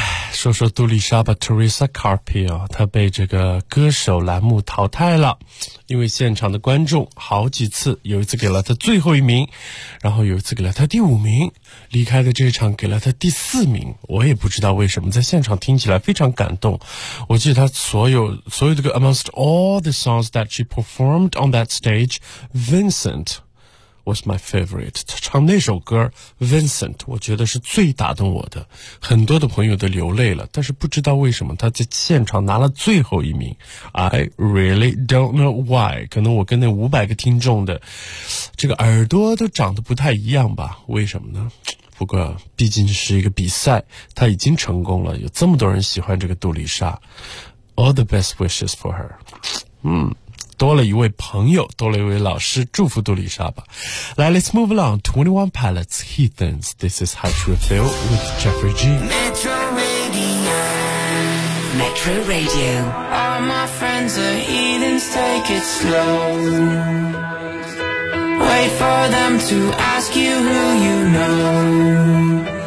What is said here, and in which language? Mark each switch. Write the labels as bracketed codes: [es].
[zh] 说说杜丽莎吧 Teresa Carpio， 她被这个歌手栏目淘汰了，因为现场的观众好几次，有一次给了她最后一名，然后有一次给了她第五名，离开的这场给了她第四名。我也不知道为什么，在现场听起来非常感动。我记得她所有的歌 [en] Amongst all the songs that she performed on that stage, VincentWas my favorite. [zh] 唱那首歌 Vincent 我觉得是最打动我的，很多的朋友都流泪了，但是不知道为什么他在现场拿了最后一名。 [en] I really don't know why， [zh] 可能我跟那500个听众的这个耳朵都长得不太一样吧，为什么呢？不过毕竟是一个比赛，他已经成功了，有这么多人喜欢这个杜丽莎。 [en] All the best wishes for her。 [zh] 多了一位朋友，多了一位老师，祝福杜丽莎吧。 [en] 来 ，Let's move along. 21 Pilots, Heathens. This is How to Feel with Jeffrey G. Metro Radio. Metro Radio. All my friends are heathens. Take it slow. Wait for them to ask you who you know.